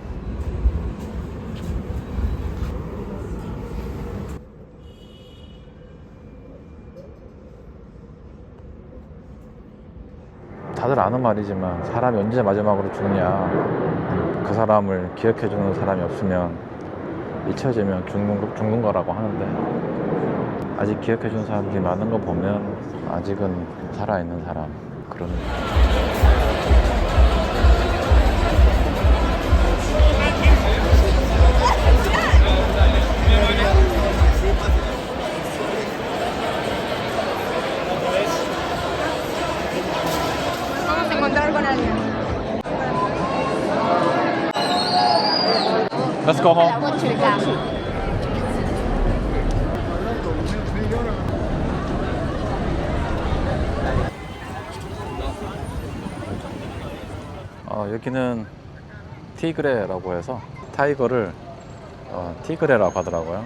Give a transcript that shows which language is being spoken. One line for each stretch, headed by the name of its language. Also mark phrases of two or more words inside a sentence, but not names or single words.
Korean: 다들 아는 말이지만, 사람이 언제 마지막으로 죽냐, 그 사람을 기억해주는 사람이 없으면 잊혀지면 죽는 거라고 하는데, 아직 기억해주는 사람들이 많은 거 보면 아직은 살아있는 사람, 그런
Spanish: Vamos a encontrar con alguien.
English: Let's go home.
Korean: 여기는 티그레라고 해서 타이거를 티그레라고 하더라고요.